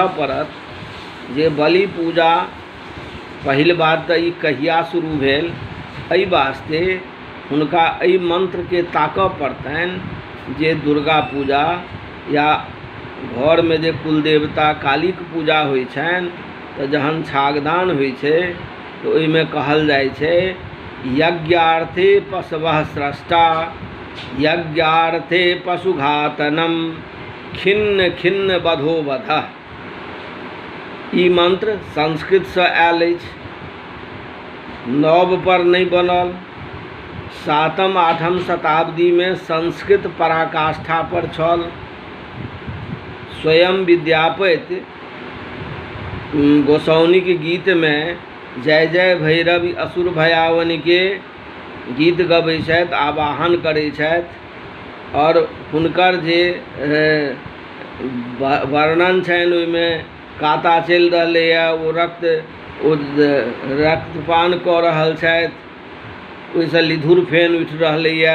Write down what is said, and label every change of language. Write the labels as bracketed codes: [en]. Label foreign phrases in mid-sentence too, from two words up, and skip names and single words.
[mai] पड़त जे बलि पूजा पहिल बात तऽ ई कहिया शुरू भेल, एहि वास्ते हुनका एहि मंत्र के ताकऽ पड़तनि जे दुर्गा पूजा या घर में जे कुलदेवता कालीक पूजा होइ छनि तऽ जहन छागदान होइ छै तऽ ओहिमे कहल जाइ छै [sa] यज्ञार्थे पशवः स्रष्टा यज्ञार्थे पशुघातनम खिन्न खिन्न वधो वधः। [mai] ई मंत्र संस्कृत से आयल अछि, नव पर नहीं बनल। 7म 8म शताब्दी में संस्कृत पराकाष्ठा पर छल। स्वयं विद्यापति गोसाउनी के गीत में जय जय भैरवी असुर भयावनी के गीत गबै छथि, आवाहन करै छथि, और हुनकर जे वर्णन छनि ओहिमे काता चलि रहलैए, ओ रक्तपान कऽ रहल छथि, ओहिसँ लिधुर फेन उठि रहलैए।